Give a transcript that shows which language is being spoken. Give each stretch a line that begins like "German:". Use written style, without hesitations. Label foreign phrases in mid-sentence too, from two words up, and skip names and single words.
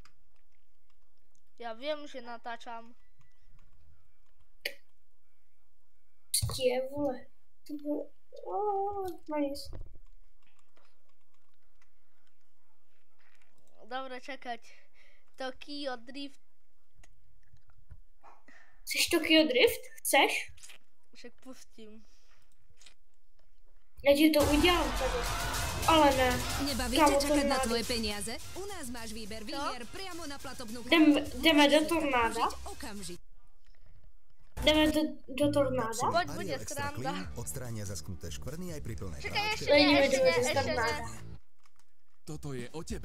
Slovak: Ja viem, že natáčam.
Czech: Pstie, vole. To bylo... No nic.
Slovak: Dobre, čakať. Tokyo Drift. Chceš Tokyo Drift? Chceš? Však pustím.
Czech: Já ti to udělám tady. Ale ne.
Slovak: Nebaví Kámo, ťa čakať na tornádo. tvoje peniaze? U nás máš výber výhier priamo na platobnú
Czech: Jdeme do tornáda?
Slovak: Okamžite.
Czech: Jdeme do tornáda?
Slovak: Poď, Ariel bude Extra sranda. Clean odstránia zaschnuté škvrny aj pri plnej Čakaj, práci. ešte nie, ešte nie, Ešte ešte nie. nie. Toto je o tebe.